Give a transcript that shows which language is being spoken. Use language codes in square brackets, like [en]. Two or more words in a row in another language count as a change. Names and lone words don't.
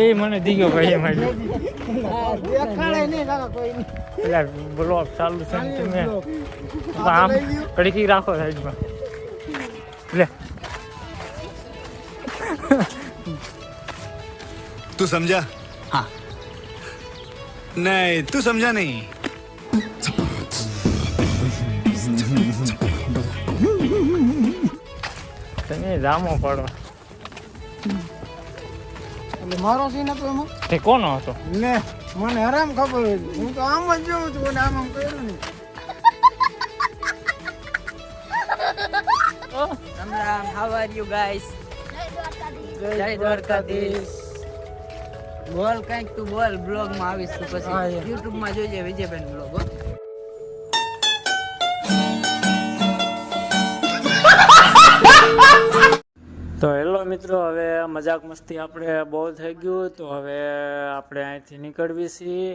[gu] ને દીગો ભાઈ મારી દેખાડે નહીં કાકા કોઈ નહીં. એટલે બ્લોગ ચાલુ છે ને તમે આમ કડકી રાખો સાઈડમાં લે [hi] तू समझा हाँ नहीं तू समझा नहीं [gu] તમે જામો પડો એટલે મારો સીન હતો એમાં તે કોનો હતો લે મને હરામ ખબર હતી. હું તો આમ જ જોઉં છું અને આમ કર્યું ને. રામ રામ, [en] how are you guys? [gu] જય દ્વારકાધીશ. બોલ કંઈક તું બોલ, બ્લોગ માં આવીશ તું હા, પછી યાર. YouTube માં જોજે વિજયબેન બ્લોગ. હો તો હેલો મિત્રો, હવે મજાક મસ્તી આપણે બહુ થઈ ગયું, તો હવે આપણે અહીંથી નીકળવી છીએ.